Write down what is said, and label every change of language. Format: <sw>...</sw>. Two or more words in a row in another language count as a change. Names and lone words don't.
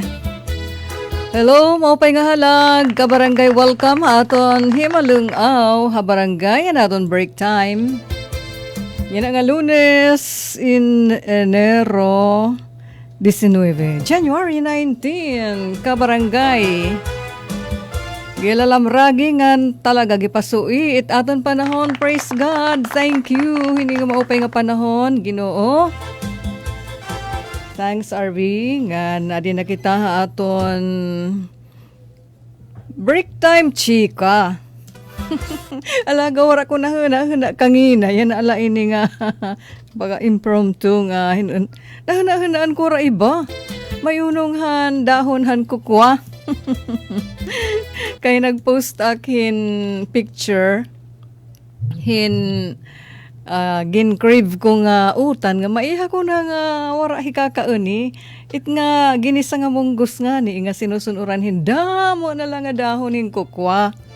<war>Hello, maupay nga halag, kabarangay, welcome aton himalungaw, habarangay, aton</war> <en>break time.</en> <war>Yan nga Lunes in Enero 19, January 19, kabarangay. Gilalamragi ngan talaga gipasui it aton panahon,</war> <en>praise God, thank you,</en> <war>hindi nga maupay nga panahon, Ginoo. Thanks, RV. Nga na kita aton</war> <en>break time,</en> <war>chika. Alaga, wala ko na huna kangina. Yan ala ini nga baga impromptu nga. Nahuna-hunaan ko ra iba. Mayunonghan, dahonhan kukwa. Kaya nag-post akin picture. Gin-crave ko nga utan nga maiha ko na nga wara hikakauni it nga ginisa nga munggos nga ni nga sinusunuran hindamo na lang nga dahonin kukwa.</war>